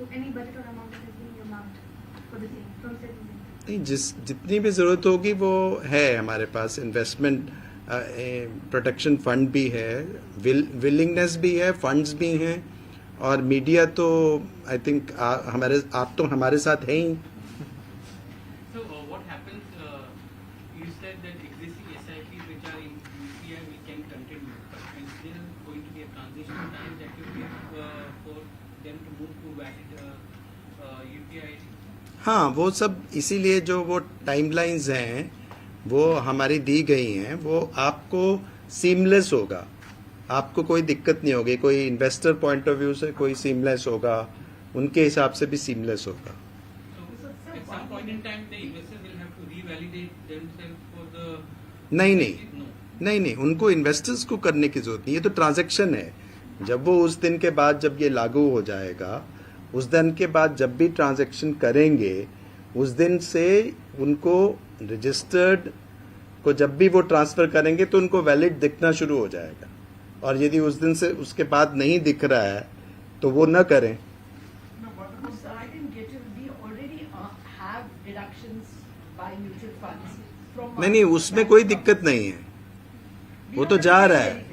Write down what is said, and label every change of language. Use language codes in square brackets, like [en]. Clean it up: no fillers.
[en] So any budget or amount that has been earmarked for the same from SEBI? [hi] नहीं, जितनी भी जरूरत होगी वो है हमारे पास। इन्वेस्टमेंट प्रोटेक्शन फंड भी है, विलिंगनेस भी है, फंड्स भी हैं, और मीडिया तो [en] I think [hi] आप तो हमारे साथ हैं ही। [en] So what happens? You said that existing SIPs which are in UPI we can continue, and still going to be a transition time that you give for them to move to valid UPI. [hi] हाँ, वो सब इसीलिए जो वो timelines हैं वो हमारी दी गई हैं, वो आपको सीमलेस होगा, आपको कोई दिक्कत नहीं होगी। कोई इन्वेस्टर पॉइंट ऑफ व्यू से कोई सीमलेस होगा, उनके हिसाब से भी सीमलेस होगा। [en] So at some point in time the investors will have to revalidate themselves for the [hi] नहीं, उनको इन्वेस्टर्स को करने की जरूरत नहीं, ये तो ट्रांजैक्शन है। जब वो उस दिन के बाद जब ये लागू हो जाएगा, उस दिन के बाद जब भी ट्रांजैक्शन करेंगे, उस दिन से उनको रजिस्टर्ड को जब भी वो ट्रांसफर करेंगे तो उनको वैलिड दिखना शुरू हो जाएगा, और यदि उस दिन से उसके बाद नहीं दिख रहा है तो वो न करें। [en] No, but I didn't get it. We already have deductions by mutual funds from. [hi] नहीं, उसमें कोई दिक्कत नहीं है, वो तो जा रहा है।